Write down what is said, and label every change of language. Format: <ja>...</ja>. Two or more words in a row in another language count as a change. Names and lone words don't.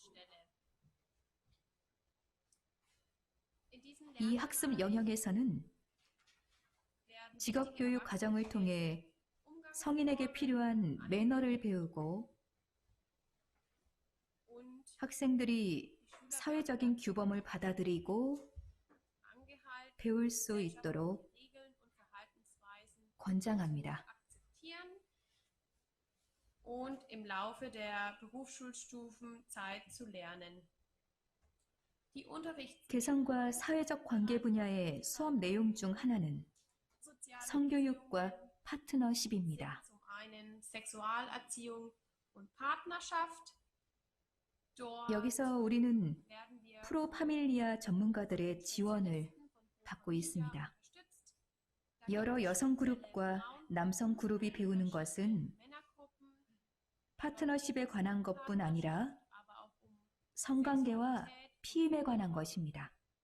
<ko>이 학습 영역에서는 직업교육 과정을 통해 성인에게 필요한 매너를 배우고 학생들이 사회적인 규범을 받아들이고 배울 수 있도록 권장합니다.</ko> <de>Und im Laufe der Berufsschulstufen Zeit zu lernen. Die</de> <ko>개성과 사회적 관계 분야의 수업 내용 중 하나는 성교육과 파트너십입니다.</ko> <de>zum einen Sexualerziehung und Partnerschaft. Dort</de> <ko>여기서 우리는</ko> <de>werden wir</de> <ko>프로파밀리아 전문가들의 지원을 받고 있습니다. 여러 여성 그룹과 남성 그룹이 배우는 것은 파트너십에 관한 것뿐 아니라 성관계와 피임에 관한 것입니다.</ko>